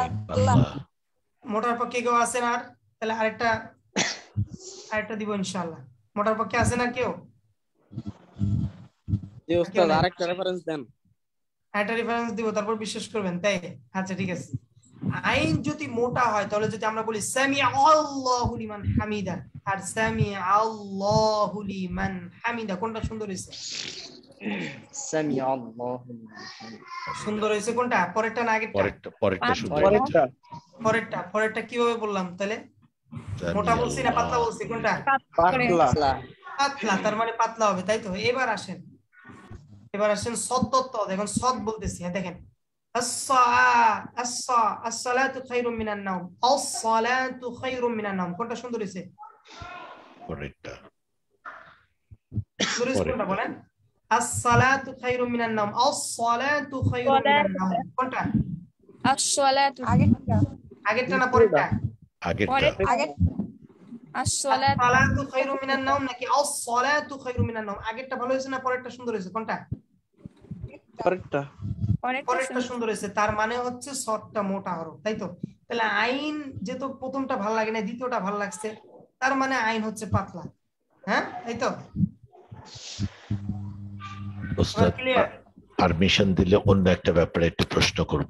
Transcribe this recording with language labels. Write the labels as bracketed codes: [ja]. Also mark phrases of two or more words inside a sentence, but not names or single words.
[bn] মোটার পক্ষে কেউ আছেন আর? তাহলে আরেকটা দিব ইনশাআল্লাহ। মোটার পক্ষে আছেন আর কেউ? জি ওস্তাদ, আরেকটা রেফারেন্স দেন। একটা রেফারেন্স দিব, তারপর বিশ্বাস করবেন, তাই? আচ্ছা ঠিক আছে। আইন যদি মোটা হয় তাহলে যদি আমরা বলি [ar] سمع الله لمن حمده [bn] আর [ar] سمع الله لمن حمده, [bn] কোনটা সুন্দর হয়েছে? [ar] سمع الله [bn] সুন্দর হয়েছে কোনটা? পরেরটা না আগেরটা? পরেরটা সুন্দর। পরেরটা কিভাবে বললাম তাহলে? মোটা বলছি না পাতলা বলছি? কোনটা? পাতলা। পাতলা, তার মানে পাতলা হবে, তাই তো? এবার আসেন সদ ত, দেখুন সদ বলতেছি, হ্যাঁ দেখেন, [ar] الصلاة خير من النوم, الصلاة خير من النوم, [bn] কোনটা সুন্দর হয়েছে? পরেরটা। কোনটা বলেন? [ar] الصلاة خير من النوم, الصلاة خير من النوم, কোনটা? as-salatu [bn] আগেরটা না পরেরটা? আগেরটা। [ar] الصلاة خير من النوم নাকি الصلاة خير من النوم? [bn] আগেরটা ভালো হয়েছে না পরেরটা সুন্দর হয়েছে? কোনটা? পরেরটা সুন্দর হয়েছে, তার মানে হচ্ছে সদটা মোটা হরফ, তাই তো? তাহলে আইন যেহেতু প্রথমটা ভালো লাগে না, দ্বিতীয়টা ভালো লাগছে, তার মানে আইন হচ্ছে পাতলা। হ্যাঁ তাই তো? ওস্তাদ পারমিশন দিলে অন্য একটা ব্যাপারে একটু প্রশ্ন করব।